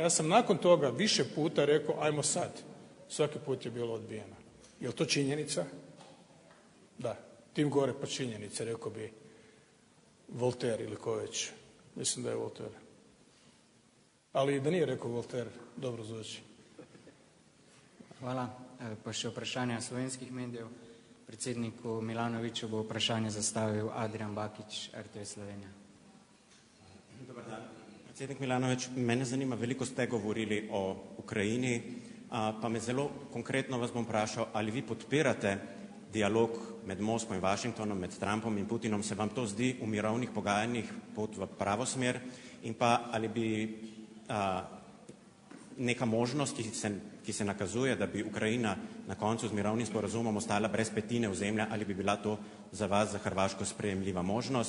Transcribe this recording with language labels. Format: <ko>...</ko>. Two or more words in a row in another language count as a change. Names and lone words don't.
<hr>Ja sam nakon toga više puta rekao ajmo sad. Svaki put je bilo odbijeno. Je li to činjenica? Da. Tim gore pa činjenice, rekao bi Voltaire ili ko već. Mislim da je Voltaire. Ali da nije rekao Voltaire, dobro zvuči. Hvala.</hr> <sl>Pa še vprašanja slovenskih medijev. Predsedniku Milanoviću bo vprašanje zastavil Adrian Bakić, RTV Slovenija.</sl> <hr>Dobar dan.</hr> <sl>Predsednik Milanović, mene zanima, veliko ste govorili o Ukrajini, pa me zelo konkretno vas bom vprašal, ali vi podpirate dialog med Moskvo in Washingtonom, med Trumpom in Putinom, se vam to zdi v mirovnih pogajanjih pot v pravo smer in pa ali bi neka možnost, ki se nakazuje, da bi Ukrajina na koncu z mirovnim sporazumom ostala brez petine ozemlja, ali bi bila to za vas, za Hrvaško, sprejemljiva možnost?</sl>